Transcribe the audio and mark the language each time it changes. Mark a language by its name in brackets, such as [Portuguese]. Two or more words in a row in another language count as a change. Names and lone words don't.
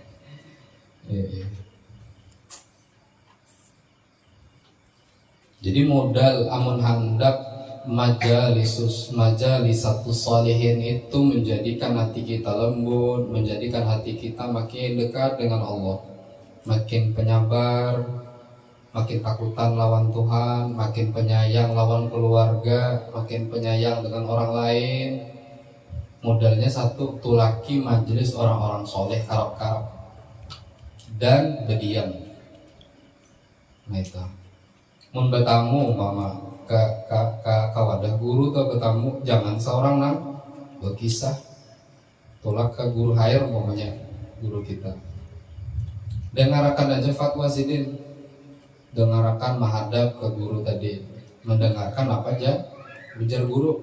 [Banjar] Jadi modal amun hendak [Arabic] مجالسة الصالحين [Banjar] itu menjadikan hati kita lembut, menjadikan hati kita makin dekat dengan Allah, makin penyabar, makin takutan lawan Tuhan, makin penyayang lawan keluarga, makin penyayang dengan orang lain. Modalnya satu, tulaki majelis orang-orang soleh karap-karap dan berdiam. Nah itu mun bertamu mama ke wadah guru atau bertamu, jangan seorang nang berkisah, tolak ke guru hair umpamanya guru kita, dengarkan aja fatwa sidin, dengarkan menghadap ke guru tadi, mendengarkan apa aja ujar guru.